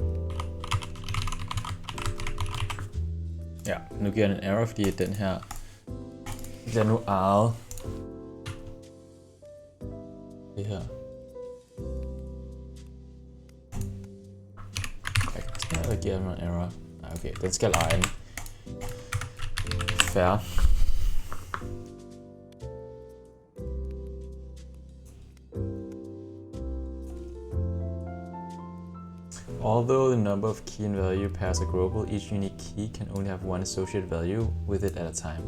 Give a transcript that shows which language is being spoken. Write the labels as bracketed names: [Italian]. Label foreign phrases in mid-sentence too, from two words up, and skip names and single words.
[Danish] Ja, nu giver den en error, fordi den her bliver nu ejet. Det her. Karakter, der giver den en error. Okay, den skal eje den. Fair. [English] Although the number of key and value pairs are global, each unique key can only have one associated value with it at a time.